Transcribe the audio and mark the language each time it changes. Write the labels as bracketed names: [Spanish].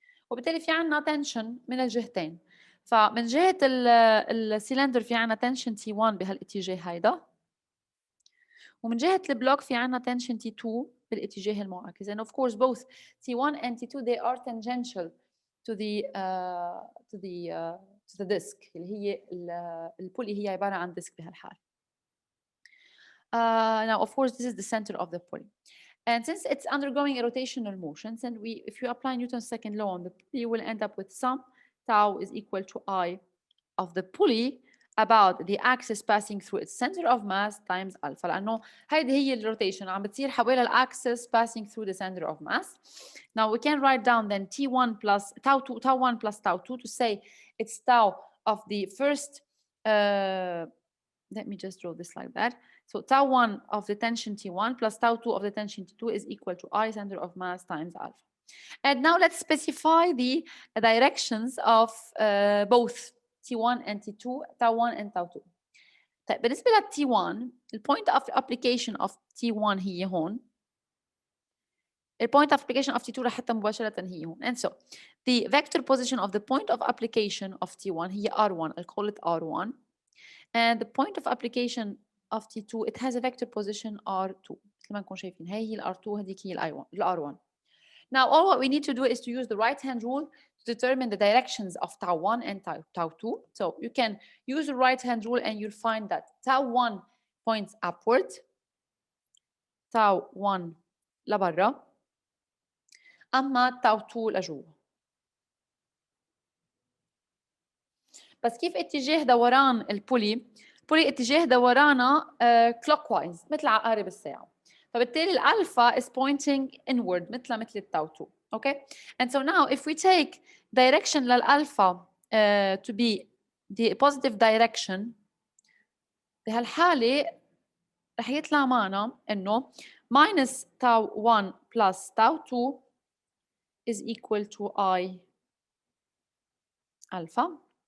[Arabic] وبالتالي في عنا tension من الجهتين. فمن جهة السيلندر في عنا tension T1 بهالاتجاه هيدا، ومن جهة البلوك في عنا tension T2 بالاتجاه المعاكس. [English] And of course both T1 and T2 they are tangential to the to the disk [Arabic] اللي هي البولي هي عبارة عن disk بهالحال. [English] Now of course this is the center of the pulley. And since it's undergoing a rotational motion, and if you apply Newton's second law on the pulley, you will end up with some tau is equal to I of the pulley about the axis passing through its center of mass times alpha. [Arabic] لأنه هيدي هي الروتيشن عم بتصير حوالي الأكسس [English] passing through the center of mass. Now we can write down then T1 plus tau 1 plus tau 2 to say it's tau of the first, let me just draw this like that. So tau 1 of the tension T1 plus tau 2 of the tension T2 is equal to I center of mass times alpha. And now let's specify the directions of both T1 and T2, tau 1 and tau 2. [Arabic] طيب بالنسبة ل T1, [English] the point of application of T1 [Arabic] هي هون. [English] The point of application of T2 [Arabic] رح حتى مباشرة هي هون. [English] And so the vector position of the point of application of T1 هي R1. I'll call it R1. And the point of application of T2 it has a vector position R2. [Arabic] مثل ما نكون شايفين هي ال R2 هذيك هي ال R1. [English] Now all what we need to do is to use the right hand rule to determine the directions of tau 1 and tau 2. So you can use the right hand rule and you'll find that tau 1 points upward, tau 1 لبرا, أما tau 2 لجوا. [Arabic] بس كيف اتجاه دوران البولي اتجاه دورانها clockwise مثل عقارب الساعة. فبالتالي الالفا [English] is pointing inward [Arabic] مثل التau 2. [English] Okay, and so now if we take direction للالفا to be the positive direction, [Arabic] بهالحالة رح يطلع معنا إنه [English] minus tau 1 plus tau 2 is equal to I alpha.